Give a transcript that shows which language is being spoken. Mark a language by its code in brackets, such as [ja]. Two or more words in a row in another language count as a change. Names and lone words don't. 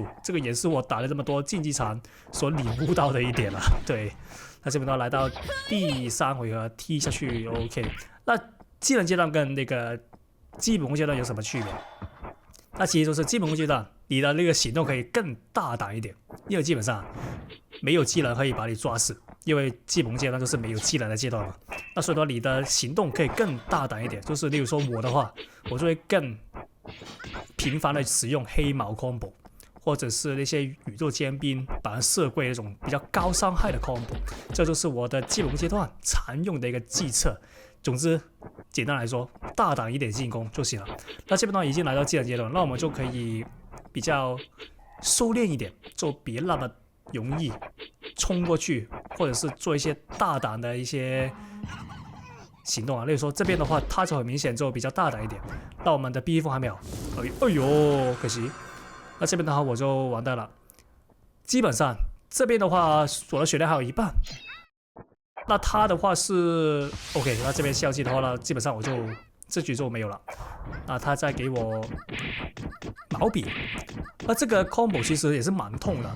[zh] 這個也是我打了這麼多競技場所領悟到的一點了。對，那這邊的話來到第3回合踢下去 ，OK。那技能階段跟那個基本功階段有什麼區別？那其實就是基本功階段，你的那個行動可以更大膽一點，因為基本上沒有技能可以把你抓死，因為基本功階段就是沒有技能的階段嘛。那所以說你的行動可以更大膽一點，就是例如說我的話，我就會更頻繁的使用黑毛 combo， 或者是那些宇宙尖兵把人射跪那種比較高傷害的 combo， 這就是我的基本功階段常用的一個計策。總之，簡單來說，大膽一點進攻就行了。那基本上已經來到技能階段，那我們就可以比較收斂一點，就別那麼容易衝過去，或者是做一些大膽的一些行動啊。例如說這邊的話，它就很明顯就比較大膽一點。那我們的避風還沒有，哎呦，可惜。那這邊的話我就完蛋了。基本上這邊的話，我的血量還有一半。那他的話是 OK， 那這邊消極的話呢，基本上我就這局就沒有了。那他再給我毛筆，那這個 combo 其實也是蠻痛的。